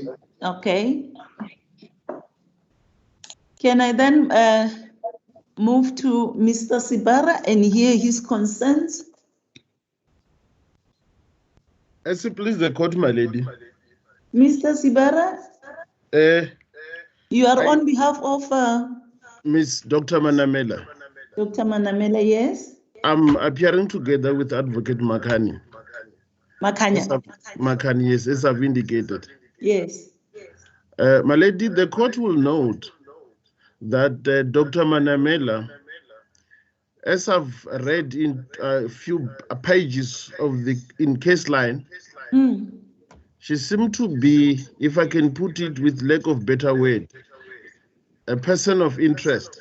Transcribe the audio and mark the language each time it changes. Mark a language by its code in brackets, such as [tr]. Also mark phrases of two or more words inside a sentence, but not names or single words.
[en] Okay. Can I then move to Mr. Sibara and hear his concerns? As you please the court, my lady. Mr. Sibara, you are on behalf of Miss Dr. Manamela. Dr. Manamela, yes? I'm appearing together with Advocate Makani. Makanya. Makani, yes, as I've indicated. Yes. My lady, the court will note that Dr. Manamela, as I've read in a few pages of the case line, she seemed to be, if I can put it with lack of better word, a person of interest.